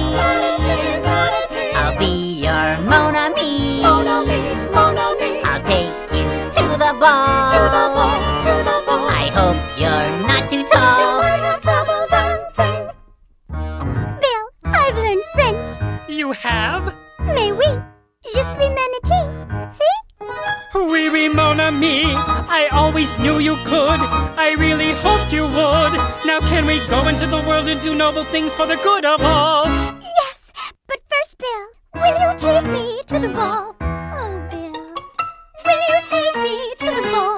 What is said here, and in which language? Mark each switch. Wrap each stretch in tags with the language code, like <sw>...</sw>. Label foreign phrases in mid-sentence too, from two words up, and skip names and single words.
<en>Manatee. I'll be your</en> <fr>mon ami. Mon ami, mon ami.</fr> <en>I'll take you to the ball. To the ball, to the ball. I hope you're not too You tall. might have trouble dancing. Bill, I've learned French. You have?</en> <fr>Mais oui, je suis manatee.</fr> <en>See?</en> <fr>Oui, oui, mon ami.</fr> <en>I always knew you could. I really hoped you would. Now can we go into the world and do noble things for the good of all? Yes, but first, Bill, will you take me to the ball? Oh, Bill, will you take me to the ball?</en>